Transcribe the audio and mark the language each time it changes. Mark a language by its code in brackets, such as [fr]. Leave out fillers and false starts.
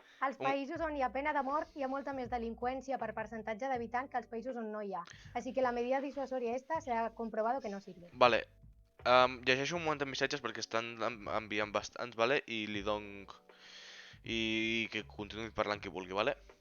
[ca] Als països on hi ha pena de mort hi ha molta més delinqüència per percentatge d'habitant que als països on no hi ha. [es] Així que la medida disuasoria esta se ha comprobado que no sirve. Vale. [ca] Llegeixo un moment de missatges perquè estan enviant bastants, vale? I li dono... I que continuï parlant qui vulgui, vale?